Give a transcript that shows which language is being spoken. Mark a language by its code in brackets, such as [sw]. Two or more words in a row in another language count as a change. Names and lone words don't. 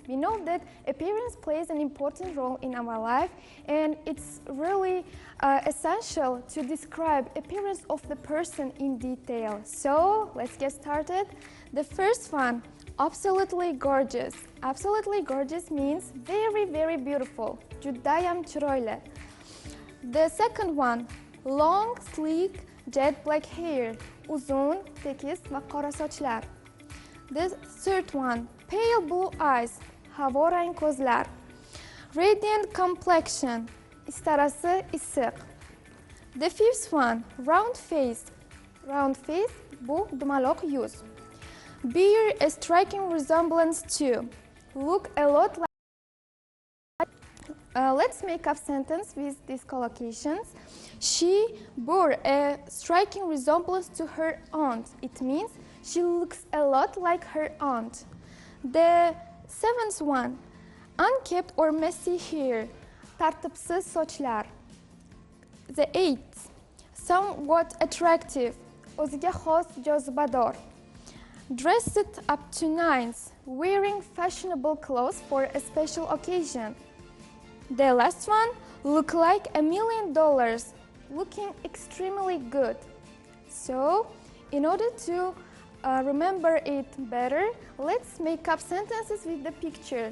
[en] We know that appearance plays an important role in our life, and it's really essential to describe appearance of the person in detail. So let's get started. The first one, absolutely gorgeous. Absolutely gorgeous means very, very beautiful. [uz] Judayam chiroyli. [en] The second one, long, sleek, jet black hair, [uz] uzun, tekis va qora sochlar. [en] The third one, pale blue eyes, [uz] havorang ko'zlar. [en] Radiant complexion, [uz] istarasi issiq. [en] The fifth one, round face. Round face, [uz] bu dumaloq yuz. [en] Bear a striking resemblance to. Look a lot like. Let's make up sentence with these collocations. She bore a striking resemblance to her aunt. It means she looks a lot like her aunt. The seventh one, unkempt or messy hair. [uz] Tartibsiz sochlar. [en] The eighth, somewhat attractive. [uz] O'ziga xos jozibador. [en] Dressed up to nines, wearing fashionable clothes for a special occasion. The last one, look like $1 million, looking extremely good. So, in order to remember it better, let's make up sentences with the picture.